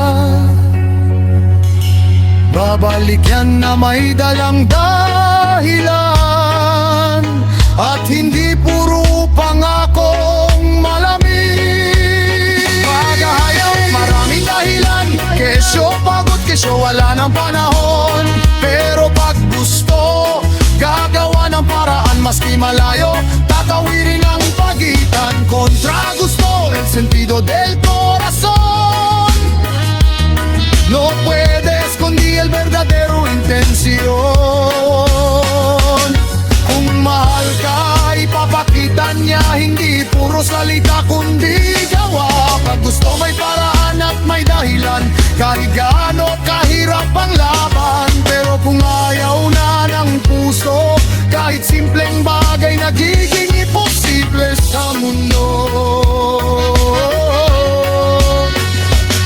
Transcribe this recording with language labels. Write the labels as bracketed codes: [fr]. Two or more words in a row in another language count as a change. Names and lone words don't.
[tl] babalik yan na may dalang dahilan, at hindi puro pangakong malamig. Pag-ayaw maraming dahilan, kesyo pagod, kesyo wala ng panahon. Pero pag gusto, gagawa ng paraan maski malayo, tatawirin ang pagitan. Kontra gusto, [es] el sentido del corazón. No puede esconder el verdadero intención. [tl] Kung mahal ka, ipapakita niya, hindi puro salita kundi gawa. Pag gusto may paraan at may dahilan, kahit gaano kahirap ang laban. Pero kung ayaw na ng puso, kahit simpleng bagay nagiging imposible sa mundo.